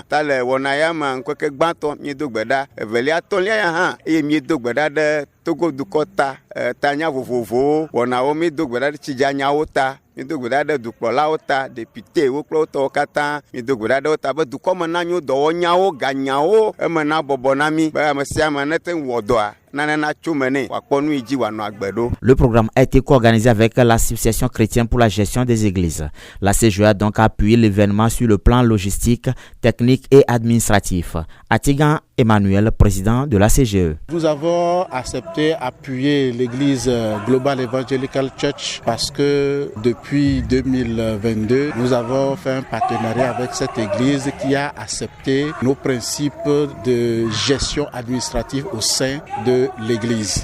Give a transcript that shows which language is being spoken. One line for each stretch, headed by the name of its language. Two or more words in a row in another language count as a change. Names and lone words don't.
Ewe: ta le wɔna ya me ŋkeke gbãtɔ miedo gbe ɖa evelia tɔlia ya hã eye miedo gbe ɖa ɖe togo dukɔ ta tanya vovovowo wɔnawo miedo gbe ɖa ɖe tsidzaanyawo ta miedo gbe ɖa ɖe dukplɔlawo ta deputewo kple wotɔwo katã miedo gbe ɖa ɖe wo ta be dukɔme na nyo dɔwɔnyawo ganyawo eme na bɔbɔ na mi be ame sia ame nete wɔ dɔa nanana tso mene w'akpɔ nu yi dzi w'anɔ agbe ɖo.
French: Le programme a été co-organisé avec l'Association chrétienne pour la gestion des églises. La CGE a donc appuyé l'événement sur le plan logistique, technique et administratif. Atigan Emmanuel, président de la CGE. Nous avons accepté appuyer l'église Global Evangelical Church parce que depuis 2022, nous avons fait un partenariat avec cette église qui a accepté nos principes de gestion administrative au sein de l'église.